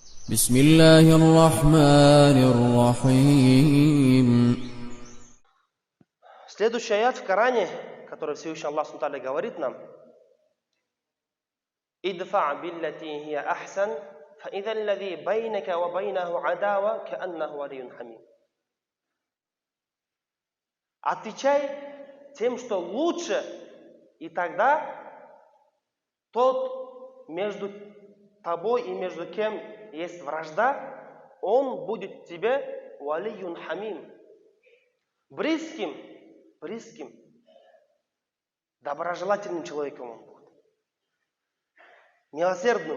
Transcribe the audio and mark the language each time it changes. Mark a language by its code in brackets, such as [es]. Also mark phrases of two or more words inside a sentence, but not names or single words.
[ar] بسم الله الرحمن الرحيم. [ru] Следующий аят в Коране, который Всевышний Аллах [ar] سبحانه وتعالى [ru] говорит нам: [ar] «ادفع بالتي هي أحسن، فإذا الذي بينك وبينه عداوة كأنه ولي حميم». [ru] Отвечай тем, что лучше, и тогда тот между тобой и между кем есть вражда, он будет тебе [ar] ولي حميم, [ru] близким, доброжелательным человеком он будет, милосердным.